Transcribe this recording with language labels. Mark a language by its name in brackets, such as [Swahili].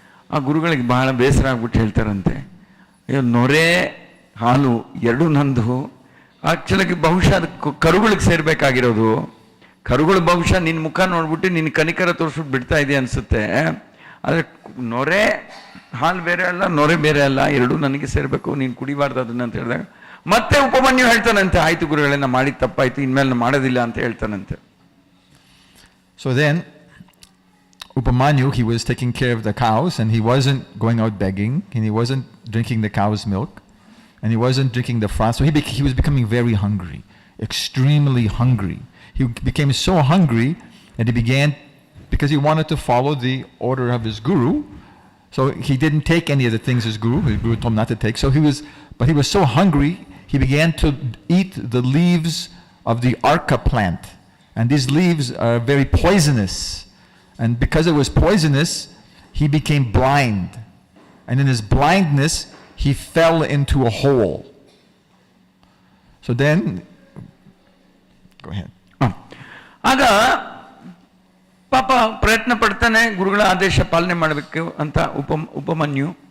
[Kannada] ಆ ಗುರುಗಳಿಗೆ ಬಹಳ ಬೇಸರ ಆಗ್ಬಿಟ್ಟು ಹೇಳ್ತಾರಂತೆ, ಅಯ್ಯೋ ನೊರೆ ಹಾಲು ಎರಡೂ ನಂದು, ಆಕ್ಚುಲಾಗಿ ಬಹುಶಃ ಅದಕ್ಕೆ ಕರುಗಳಿಗೆ ಸೇರ್ಬೇಕಾಗಿರೋದು, ಕರುಗಳು ಬಹುಶಃ ನಿನ್ನ ಮುಖ ನೋಡ್ಬಿಟ್ಟು ನಿನ್ನ ಕನಿಕರ ತೋರಿಸ್ಬಿಟ್ಟು ಬಿಡ್ತಾ ಇದೆ ಅನ್ಸುತ್ತೆ, ಆದರೆ ನೊರೆ ಹಾಲು ಬೇರೆ ಅಲ್ಲ, ನೊರೆ ಬೇರೆ ಅಲ್ಲ, ಎರಡೂ ನನಗೆ ಸೇರಬೇಕು, ನೀನು ಕುಡಿಬಾರ್ದು ಅದನ್ನ ಅಂತ ಹೇಳಿದಾಗ ಮತ್ತೆ ಉಪಮನ್ಯು ಹೇಳ್ತಾನಂತೆ, ಆಯ್ತು ಗುರುಗಳೇ, ನಾ ಮಾಡಿದ ತಪ್ಪಾಯ್ತು, ಇನ್ಮೇಲೆ ಮಾಡೋದಿಲ್ಲ ಅಂತ ಹೇಳ್ತಾನಂತೆ. [English] So then Upamanyu, he was taking care of the cows, and he wasn't going out begging, and he wasn't drinking the cow's milk, and he wasn't drinking the froth. So he was becoming very hungry, extremely hungry. He became so hungry that he began, because he wanted to follow the order of his guru, so he didn't take any of the things his guru told him not to take. So but he was so hungry, he began to eat the leaves of the arka plant, and these leaves are very poisonous. And because it was poisonous, he became blind. And in his blindness, he fell into a hole. So then, go ahead. [Kannada] ಆಗ ಪಾಪ ಪ್ರಯತ್ನ ಪಡ್ತಾನೆ ಗುರುಗಳ ಆದೇಶ ಪಾಲನೆ ಮಾಡಬೇಕು ಅಂತ ಉಪಮನ್ಯು.